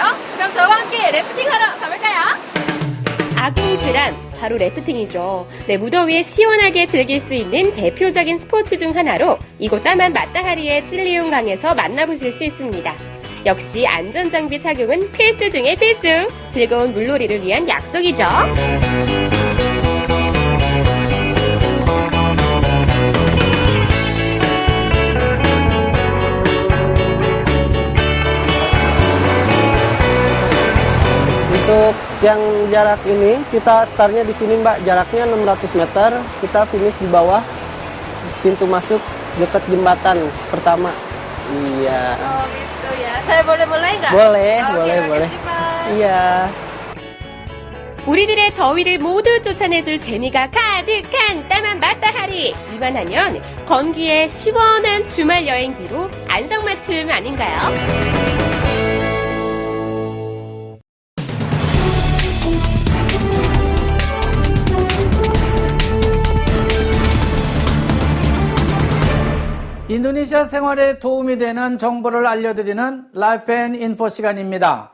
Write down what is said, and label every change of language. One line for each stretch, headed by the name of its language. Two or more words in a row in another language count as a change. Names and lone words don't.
Korean: 그럼 저와 함께 래프팅하러 가볼까요? 아궁지람, 바로 래프팅이죠. 네, 무더위에 시원하게 즐길 수 있는 대표적인 스포츠 중 하나로 이곳 따만 마타하리의 찔리움 강에서 만나보실 수 있습니다. 역시 안전장비 착용은 필수 중의 필수. 즐거운 물놀이를 위한 약속이죠.
Indonesian: Untuk yang jarak ini kita startnya di sini Mbak, jaraknya 600 meter. Kita finish di bawah pintu masuk dekat jembatan pertama. Iya. Oh gitu ya. Saya boleh mulai nggak? Boleh, Oke, boleh, makasih, boleh. Pak. Iya.
Korean: 우리들의 더위를 모두 쫓아내줄 재미가 가득한 따만 마타하리. 이만 하면 건기에 시원한 주말 여행지로 안성맞춤 아닌가요? 인도네시아 생활에 도움이 되는 정보를 알려드리는 라이프 앤 인포 시간입니다.